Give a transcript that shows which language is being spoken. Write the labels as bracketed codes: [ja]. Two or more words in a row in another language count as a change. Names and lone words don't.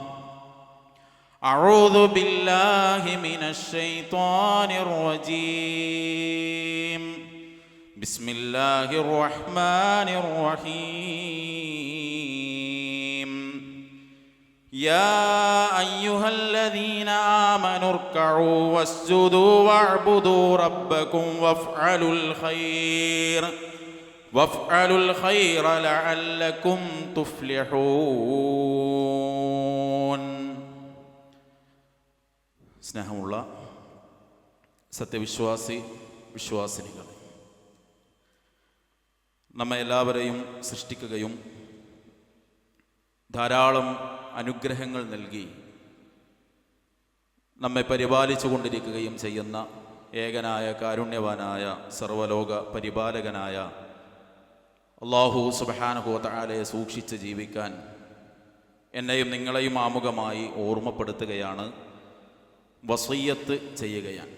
[ar] أعوذ بالله من الشيطان الرجيم بسم الله الرحمن الرحيم يا أيها الذين آمنوا اركعوا واسجدوا واعبدوا ربكم وافعلوا الخير لعلكم تفلحون [ml] സ്നേഹമുള്ള വിശ്വാസിനികൾ, നമ്മെ എല്ലാവരെയും സൃഷ്ടിക്കുകയും ധാരാളം അനുഗ്രഹങ്ങൾ നൽകി നമ്മെ പരിപാലിച്ചു കൊണ്ടിരിക്കുകയും ചെയ്യുന്ന ഏകനായ കാരുണ്യവാനായ സർവലോക പരിപാലകനായ [ar] الله سبحانه وتعالى [ml] സൂക്ഷിച്ച് ജീവിക്കാൻ എന്നെയും നിങ്ങളെയും ആമുഖമായി ഓർമ്മപ്പെടുത്തുകയാണ്, വസിയ്യത്ത് ചെയ്യുകയാണ്.